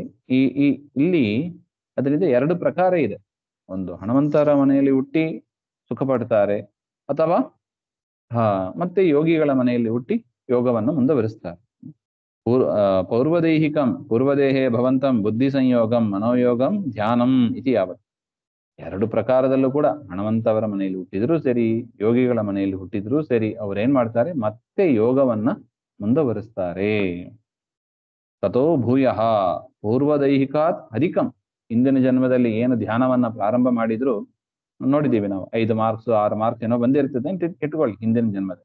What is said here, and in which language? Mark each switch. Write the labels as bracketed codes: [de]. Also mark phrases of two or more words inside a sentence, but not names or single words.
[kn] ಇಲ್ಲಿ ಅದರಿಂದ 2 ಪ್ರಕಾರ ಇದೆ. ಒಂದು, ಹಣವಂತರ ಮನೆಯಲ್ಲಿ ಹುಟ್ಟಿ ಸುಖ ಪಡ್ತಾರೆ, ಅಥವಾ ಮತ್ತೆ ಯೋಗಿಗಳ ಮನೆಯಲ್ಲಿ ಹುಟ್ಟಿ ಯೋಗವನ್ನು ಮುಂದುವರಿಸ್ತಾರೆ. [sa] ಪೌರ್ವದೈಹಿಕಂ ಪೂರ್ವದೇಹೇ ಭವಂತಂ ಬುದ್ಧಿ ಸಂಯೋಗಂ ಮನೋಯೋಗಂ ಧ್ಯಾನಂ ಇತಿ ಯಾವತ್. [kn] 2 ಪ್ರಕಾರದಲ್ಲೂ ಕೂಡ ಹಣವಂತವರ ಮನೆಯಲ್ಲಿ ಹುಟ್ಟಿದ್ರೂ ಸರಿ, ಯೋಗಿಗಳ ಮನೆಯಲ್ಲಿ ಹುಟ್ಟಿದ್ರೂ ಸರಿ, ಅವ್ರೇನ್ ಮಾಡ್ತಾರೆ? ಮತ್ತೆ ಯೋಗವನ್ನ ಮುಂದುವರಿಸ್ತಾರೆ. [sa] ತಥೋ ಭೂಯಃ ಪೂರ್ವದೈಹಿಕಾತ್ ಅಧಿಕಂ. [kn] ಹಿಂದಿನ ಜನ್ಮದಲ್ಲಿ ಏನು ಧ್ಯಾನವನ್ನ ಪ್ರಾರಂಭ ಮಾಡಿದ್ರು ನೋಡಿದ್ದೀವಿ ನಾವು, 5 ಮಾರ್ಕ್ಸ್ 6 ಮಾರ್ಕ್ಸ್ ಏನೋ ಬಂದಿರ್ತದೆ ಅಂತ ಇಟ್ಕೊಳ್ಳಿ ಹಿಂದಿನ ಜನ್ಮದಲ್ಲಿ.